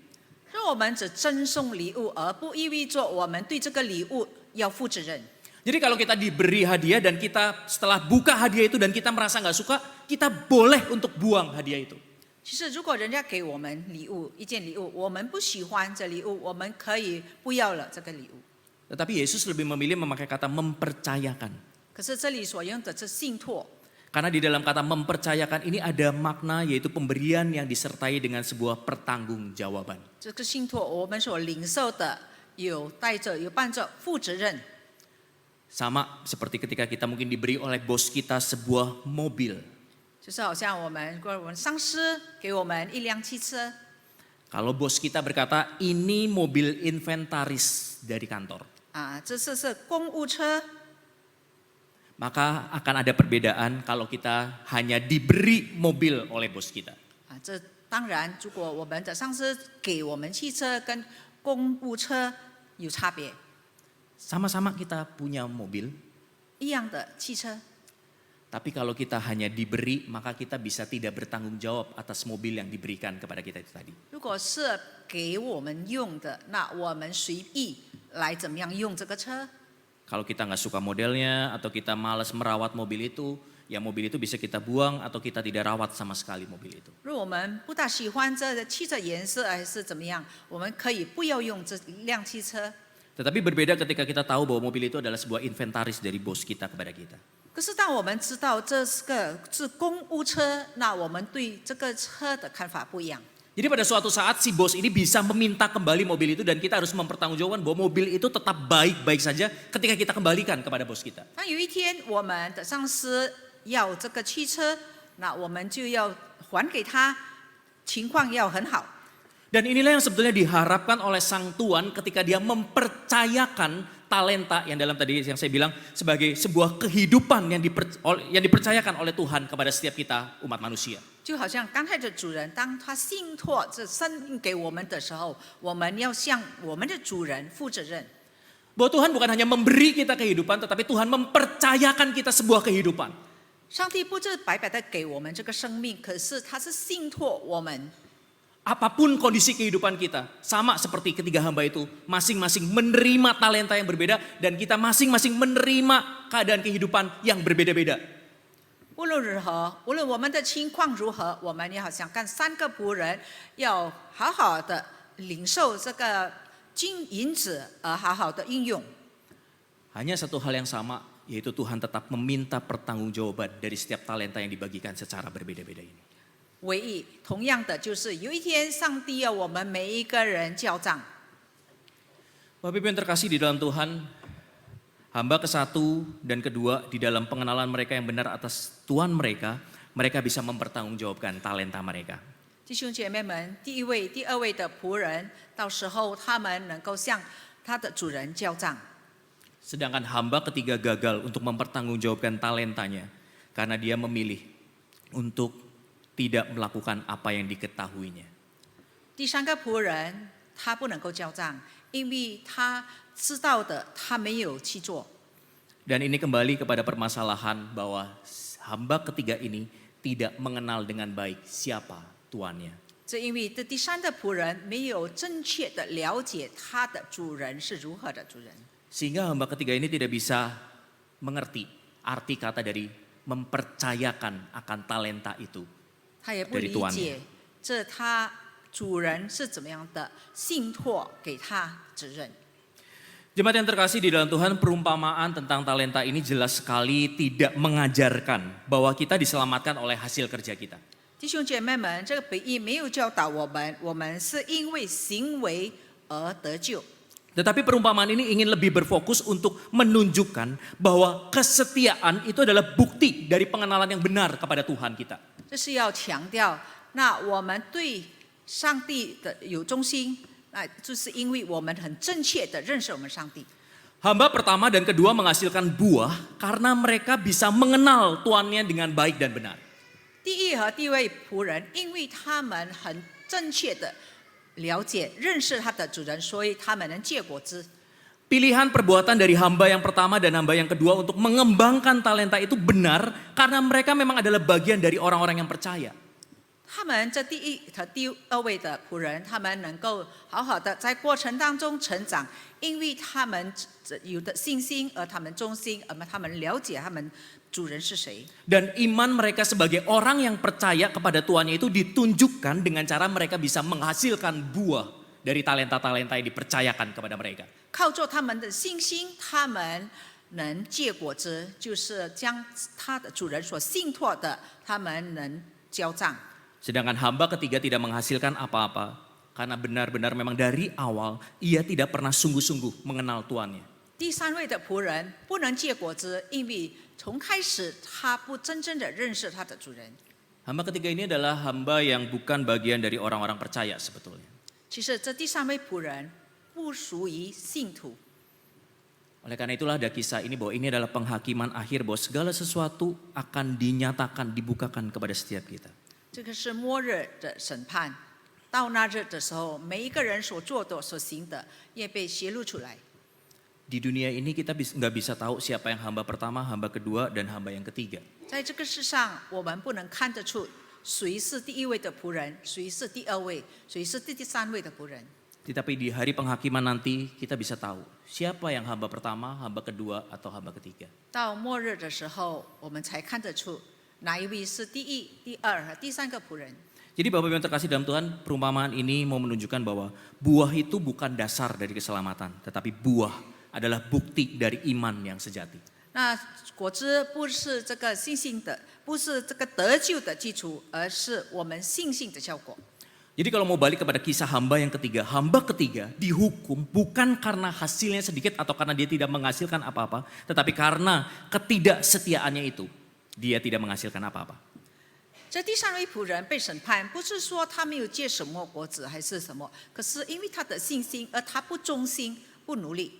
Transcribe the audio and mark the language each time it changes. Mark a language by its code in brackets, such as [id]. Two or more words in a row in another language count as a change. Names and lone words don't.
[zh] 让我们只赠送礼物，而不意味着我们对这个礼物要负责任。 [id] Jadi kalau kita diberi hadiah dan kita setelah buka hadiah itu dan kita merasa nggak suka, kita boleh untuk buang hadiah itu. [zh] 其实，如果人家给我们礼物，一件礼物，我们不喜欢这礼物，我们可以不要了这个礼物。 [id] Tetapi Yesus lebih memilih memakai kata mempercayakan. [zh] 可是这里所用的是信托， [id] Karena di dalam kata mempercayakan ini ada makna yaitu pemberian yang disertai dengan sebuah pertanggungjawaban. [zh] 这个信托我们所领受的有伴着负责任。 [id] Sama seperti ketika kita mungkin diberi oleh bos kita sebuah mobil. [zh] 就是好像我们上司给我们一辆汽车， [id] Kalau bos kita berkata, ini mobil inventaris dari kantor, [zh] 这是公务车， [id] maka akan ada perbedaan kalau kita hanya diberi mobil oleh bos kita. [zh] 这当然，如果我们的上司给我们汽车跟公务车有差别， [id] Sama-sama kita punya mobil, [zh] 一样的汽车， [id] tapi kalau kita hanya diberi, maka kita bisa tidak bertanggung jawab atas mobil yang diberikan kepada kita itu tadi. [zh] 如果是给我们用的，那我们随意来怎么样用这个车。 [id] Kalau kita nggak suka modelnya atau kita malas merawat mobil itu, ya mobil itu bisa kita buang atau kita tidak rawat sama sekali mobil itu. [zh] 如果我们不大喜欢这汽车颜色还是怎么样，我们可以不要用这辆汽车。 [id] Tetapi berbeda ketika kita tahu bahwa mobil itu adalah sebuah inventaris dari bos kita kepada kita. [zh] 可是当我们知道这是公务车，那我们对这个车的看法不一样。 [id] Jadi pada suatu saat si bos ini bisa meminta kembali mobil itu dan kita harus mempertanggungjawabkan bahwa mobil itu tetap baik-baik saja ketika kita kembalikan kepada bos kita. [zh] 当有一天我们的上司要这个汽车，那我们就要还给他，情况要很好。 [id] Dan inilah yang sebetulnya diharapkan oleh sang tuan ketika dia mempercayakan talenta yang dalam tadi yang saya bilang sebagai sebuah kehidupan yang dipercayakan oleh Tuhan kepada setiap kita umat manusia. [zh] 就好像刚才的主人，当他信托这生命给我们的时候，我们要向我们的主人负责任。 [id] Bahwa Tuhan bukan hanya memberi kita kehidupan, tetapi Tuhan mempercayakan kita sebuah kehidupan. [zh] 上帝不是白白的给我们这个生命，可是他是信托我们。 [id] Apapun kondisi kehidupan kita, sama seperti ketiga hamba itu, masing-masing menerima talenta yang berbeda dan kita masing-masing menerima keadaan kehidupan yang berbeda-beda. [zh] 无论如何，无论我们的情况如何，我们也好像干三个仆人，要好好的领受这个金银子，而好好的应用。 [id] Hanya satu hal yang sama, yaitu Tuhan tetap meminta pertanggungjawaban dari setiap talenta yang dibagikan secara berbeda-beda ini. [zh] 唯一同样的就是有一天，上帝要我们每一个人交账。 [id] Bapak Ibu yang terkasih di dalam Tuhan, hamba ke-1 dan ke-2 di dalam pengenalan mereka yang benar atas Tuhan mereka, mereka bisa mempertanggungjawabkan talenta mereka. [zh] 弟兄姐妹们，第一位、第二位的仆人，到时候他们能够向他的主人交账。 [id] Sedangkan hamba ketiga gagal untuk mempertanggungjawabkan talentanya karena dia memilih untuk tidak melakukan apa yang diketahuinya. [zh] 第三个仆人，他不能够交账，因为他知道的他没有去做。 [id] Dan ini kembali kepada permasalahan bahwa hamba ketiga ini tidak mengenal dengan baik siapa tuannya. [zh] 这因为这第三个仆人没有正确的了解他的主人是如何的主人， [id] Sehingga hamba ketiga ini tidak bisa mengerti arti kata dari mempercayakan akan talenta itu. [zh] 他也不理解这他主人是怎么样的信托给他责任。 [id] Jemaat yang terkasih di dalam Tuhan, perumpamaan tentang talenta ini jelas sekali tidak mengajarkan bahwa kita diselamatkan oleh hasil kerja kita. [zh] 弟兄姐妹们，这个比喻没有教导我们是因为行为而得救。 [id] Tetapi perumpamaan ini ingin lebih berfokus untuk menunjukkan bahwa kesetiaan itu adalah bukti dari pengenalan yang benar kepada Tuhan kita. [zh] 这是要强调，那我们对上帝的有忠心，那就是因为我们很正确的认识我们上帝。 [id] Hamba pertama dan kedua menghasilkan buah karena mereka bisa mengenal tuannya dengan baik dan benar. [zh] 第一和第二位仆人，因为他们很正确的了解、认识他的主人，所以他们能结果子。 [id] Pilihan perbuatan dari hamba yang pertama dan hamba yang kedua untuk mengembangkan talenta itu benar karena mereka memang adalah bagian dari orang-orang yang percaya. [zh] 他们这第一和第二位的仆人，他们能够好好的在过程当中成长，因为他们有的信心，而他们忠心，而他们了解他们主人是谁。 [id] Dan iman mereka sebagai orang yang percaya kepada tuannya itu ditunjukkan dengan cara mereka bisa menghasilkan buah dari talenta-talenta yang dipercayakan kepada mereka. [zh] 靠着他们的信心，他们能结果子，就是将他的主人所信托的，他们能交账。 [id] Sedangkan hamba ketiga tidak menghasilkan apa-apa karena benar-benar memang dari awal ia tidak pernah sungguh-sungguh mengenal tuannya. [zh] 第三位的仆人不能结果子，因为从开始他不真正的认识他的主人。 [id] Hamba ketiga ini adalah hamba yang bukan bagian dari orang-orang percaya sebetulnya. [zh] 其实这第三位仆人不属于信徒。 [id] Oleh karena itulah ada kisah ini bahwa ini adalah penghakiman akhir bahwa segala sesuatu akan dinyatakan, dibukakan kepada setiap kita. [zh] 这个是末日的审判，到那日的时候，每一个人所做的、所行的，也被揭露出来。 [id] Di dunia ini kita nggak bisa tahu siapa yang hamba pertama, hamba kedua, dan hamba yang ketiga. [zh] 在这个世上，我们不能看得出谁是第一位的仆人，谁是第二位，谁是第三位的仆人。 [id] Tetapi di hari penghakiman nanti kita bisa tahu siapa yang hamba pertama, hamba kedua, atau hamba ketiga. [zh] 到末日的时候，我们才看得出哪一位是第一、第二和第三个仆人。 [id] Jadi Bapak Ibu yang terkasih dalam Tuhan, perumpamaan ini mau menunjukkan bahwa buah itu bukan dasar dari keselamatan, tetapi buah adalah bukti dari iman yang sejati. [zh] 那果子不是这个信心的，不是这个得救的基础，而是我们信心的效果。 [id] Jadi kalau mau balik kepada kisah hamba ketiga dihukum bukan karena hasilnya sedikit atau karena dia tidak menghasilkan apa-apa, tetapi karena ketidaksetiaannya itu, dia tidak menghasilkan apa-apa. [zh] 这第三位仆人被审判，不是说他没有结什么果子还是什么，可是因为他的信心，而他不忠心、不努力。